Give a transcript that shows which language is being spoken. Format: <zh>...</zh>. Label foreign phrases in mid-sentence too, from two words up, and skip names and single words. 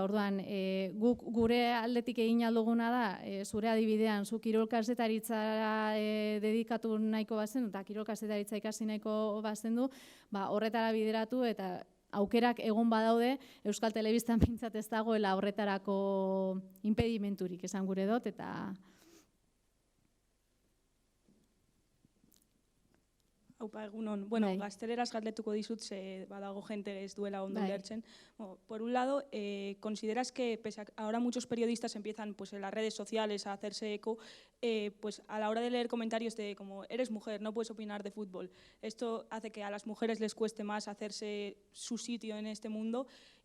<eu>Orduan, guk gure aldetik egin alduguna da, zure adibidean, zu kirol kazetaritzara dedikatu nahiko bazendu, eta kirol kazetaritza ikasi nahiko bazendu, horretara bideratu eta aukerak egon badaude, Euskal Telebistan pintzat ez dagoela horretarako impedimenturik esan gure dut, eta... Aupa, egunon. Bueno, gazteleraz galdetuko dizut, ze badago gente ez duela ondo ulertzen.</eu> <es>Por un lado, ¿consideras que pese a ahora muchos periodistas empiezan pues, en las redes sociales a hacerse eco, pues a la hora de leer comentarios de como eres mujer, no puedes opinar de fútbol? Esto hace que a las mujeres les cueste más hacerse su sitio en este mundo.</es>